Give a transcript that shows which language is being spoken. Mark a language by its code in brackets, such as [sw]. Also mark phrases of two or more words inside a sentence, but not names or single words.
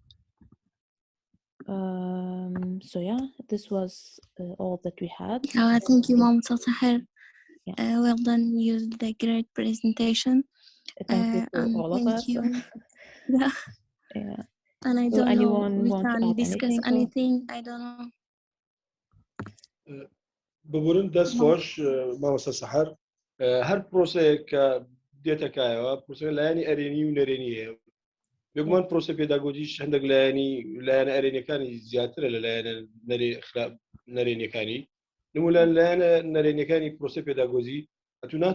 [en] So yeah, this was all that we had. Thank you, Mom Sahar. Yeah. Well done. You used a great presentation. Thank you for all of us. Yeah. Yeah. And I So don't know, anyone we want to can add discuss anything. I don't know. [ckb] ببورن دەست خۆش مامۆستا سەحەر هەر پرۆسەیەک کە دێتەکایەوە پرۆسەکە لایەنی ئەرێنی و نەرێنی هەیە بێگومان پرۆسە پێداگۆجیش هەندێک لایەنە ئەرێنیەکانی زیاترە لە لایەنە نەرێنیەکانی نمولان لایەنە نەرێنیەکانی پرۆسە پێداگۆزی ئەتو